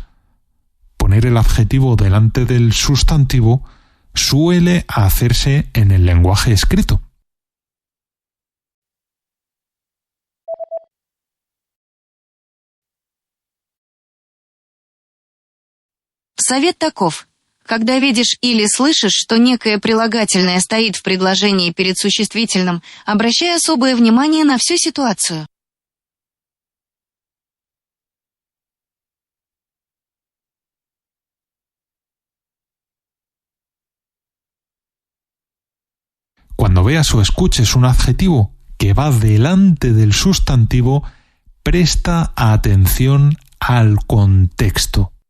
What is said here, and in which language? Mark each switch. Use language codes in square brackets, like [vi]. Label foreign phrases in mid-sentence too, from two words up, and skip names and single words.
[es] Poner el adjetivo delante del sustantivo suele hacerse en el lenguaje escrito. [ru] Совет таков. Когда видишь или слышишь, что некое прилагательное стоит в предложении перед существительным, обращай особое внимание на всю ситуацию. [es] Cuando veas o escuches un adjetivo que va delante del sustantivo, presta atención al contexto.